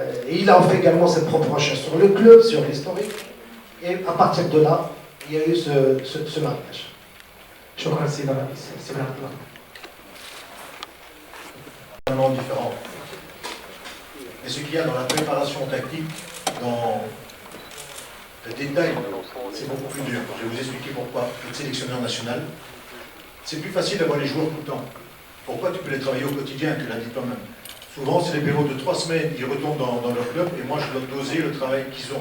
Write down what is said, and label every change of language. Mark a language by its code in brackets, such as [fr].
[fr] Il a fait également ses propres recherches sur le club, sur l'historique, et à partir de là, il y a eu ce mariage. [ar] شكرا سيد الرئيس سيد عبد الله. [fr] Différent. Et ce qu'il y a dans la préparation tactique, dans le détail, c'est beaucoup plus dur. Je vais vous expliquer pourquoi. Être sélectionneur national, c'est plus facile d'avoir les joueurs tout le temps. Pourquoi tu peux les travailler au quotidien, tu l'as dit toi-même. Souvent, c'est des périodes de 3 semaines, ils retournent dans leur club et moi, je dois doser le travail qu'ils ont.